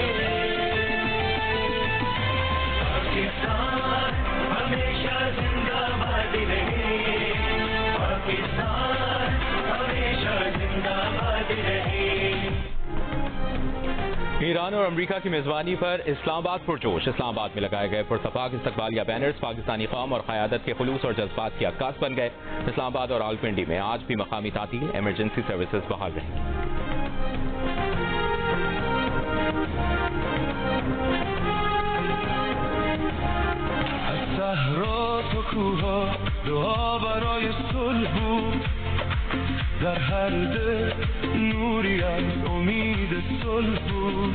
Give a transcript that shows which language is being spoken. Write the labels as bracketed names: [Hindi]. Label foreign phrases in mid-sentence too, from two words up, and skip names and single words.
[Urdu] ایران اور امریکہ کی میزبانی پر اسلام آباد پرجوش. اسلام آباد میں لگائے گئے پرتپاک استقبالیہ بینرز پاکستانی قوم اور قیادت کے خلوص اور جذبات کی عکاس بن گئے. اسلام آباد اور راولپنڈی میں آج بھی مقامی تعطیل، ایمرجنسی سروسز بحال رہیں گی. [Persian] صحرات و کوها دعا برای صلح بود، در هر دل نوری از امید صلح بود.